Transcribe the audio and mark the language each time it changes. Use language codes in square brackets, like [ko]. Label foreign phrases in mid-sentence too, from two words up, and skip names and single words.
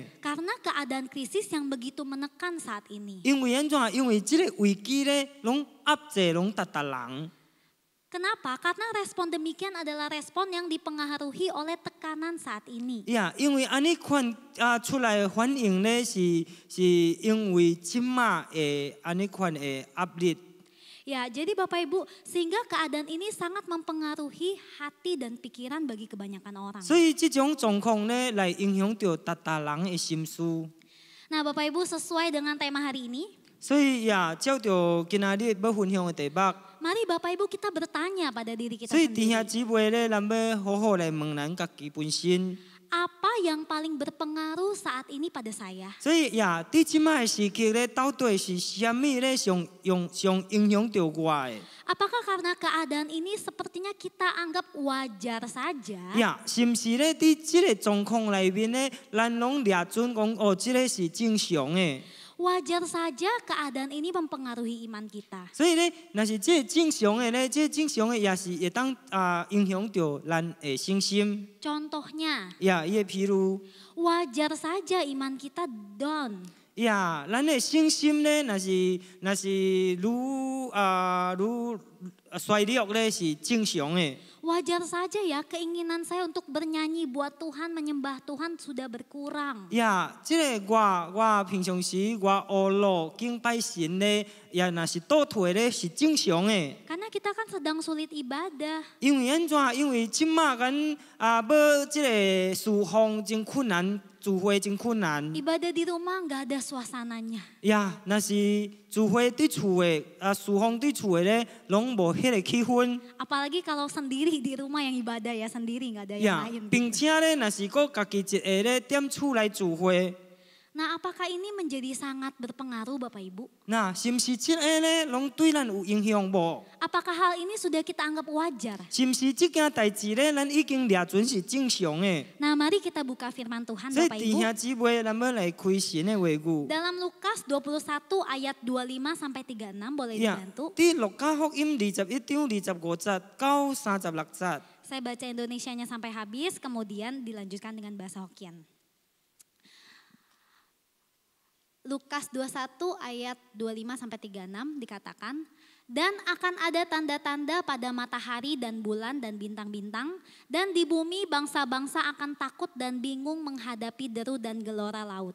[id] Karena keadaan krisis yang begitu menekan saat ini. [nan] 因为安怎？因为即个危机咧，拢压制拢人。 [id] Kenapa? Karena respon demikian adalah respon yang dipengaruhi oleh tekanan saat ini. [nan] 呀，因为安尼款出来的反应咧，是因为即马的安尼款的压力。 [id] Ya, jadi Bapak Ibu, sehingga keadaan ini sangat mempengaruhi hati dan pikiran bagi kebanyakan orang. [nan] 所以即种状况咧，来影响到人的心思。 [id] Nah, Bapak Ibu, sesuai dengan tema hari ini, [nan] 所以呀，照着今仔日要分享的题目， [id] mari Bapak Ibu kita bertanya pada diri kita [nan] 所以弟兄 [id] sendiri. [nan] 姊妹咧，咱要好好来问咱家己本身。 [id] Apa yang paling berpengaruh saat ini pada saya? [nan] 所以呀，伫即摆的时期咧，到底是虾米咧上影响到我的？ [id] Apakah karena keadaan ini sepertinya kita anggap wajar saja? [nan] 呀，是毋是咧？伫即个状况内面咧，咱拢掠准讲哦，即个是正常的。 [id] Wajar saja keadaan ini mempengaruhi iman kita. [nan] 所以咧，若是即个正常的咧，即个正常的也是会当影响到咱的信心。 [id] Contohnya, [nan] 呀，伊譬如 [id] wajar saja iman kita down. [nan] 呀，咱的信心咧，若是愈衰弱咧，是正常的。 [id] Wajar saja ya keinginan saya untuk bernyanyi buat Tuhan, menyembah Tuhan sudah berkurang. [nan] 呀，即个我平常时我学乐敬拜神咧，也若是倒退咧，是正常的。 [id] Karena kita kan sedang sulit ibadah. [nan] 因为安怎？因为即马咱要即个事奉真困难，聚会真困难。 [id] Ibadah di rumah nggak ada suasananya. [nan] 呀，若是聚会伫厝的，事奉伫厝的咧，拢无迄个气氛。 [id] Apalagi kalau sendiri di rumah yang ibadah ya sendiri nggak ada yang 呀， lain. [nan] 并且咧，若是个家己一个咧踮厝来聚会， [id] Nah, apakah ini menjadi sangat berpengaruh Bapak Ibu? [nan] 那是毋是即个咧，拢对咱有影响无？ [id] Apakah hal ini sudah kita anggap wajar? [nan] 是毋是即件代志咧，咱已经掠准是正常的？ [id] Nah, mari kita buka firman Tuhan [nan] 所以 [id] Bapak [nan] 弟 [id] Ibu. [nan] 兄姊妹，咱要来开神的话语。 [id] Dalam Lukas 21 ayat 25 sampai 36 boleh 呀， dibantu. [nan] 伫路加福音21章25節到36節。 [id] Saya baca Indonesianya sampai habis, kemudian dilanjutkan dengan bahasa Hokkien. Lukas 21 ayat 25 sampai 36 dikatakan, dan akan ada tanda-tanda pada matahari dan bulan dan bintang-bintang, dan di bumi bangsa-bangsa akan takut dan bingung menghadapi deru dan gelora laut.